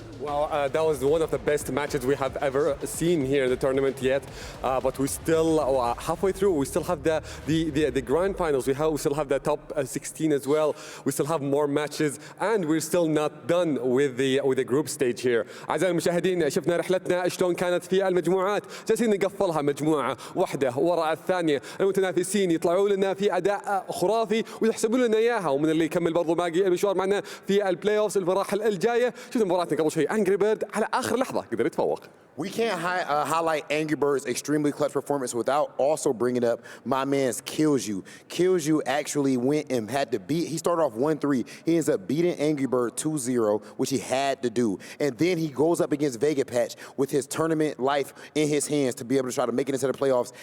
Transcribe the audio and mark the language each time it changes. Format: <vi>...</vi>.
<en>Well, that was one of the best matches we have ever seen here in the tournament yet. But we still, halfway through, we still have the grand finals. We still have the top 16 as well. We still have more matches, and we're still not done with the group stage here.</en> <ar>أعزائي المشاهدين، شفنا رحلتنا شلون كانت في المجموعات. جالسين نقفلها مجموعة واحدة وراء الثانية. المتنافسين يطلعوا لنا في أداء خرافي ويحسبون لنا إياها، ومن اللي يكمل برضو باقي المشوار معنا في البلاي اوفز المراحل الجاية. شفنا مباراتنا قبل شوي. Angry Bird على آخر لحظة قدر يتفوق.</ar> <en>We can't highlight Angry Bird's extremely clutch performance without also bringing up my man's Kills You. Kills You actually went and had to beat, he started off 1-3. He ends up beating Angry Bird 2-0, which he had to do. And then he goes up against Vega Patch with his tournament life in his hands to be able to try to make it into the playoffs.</en>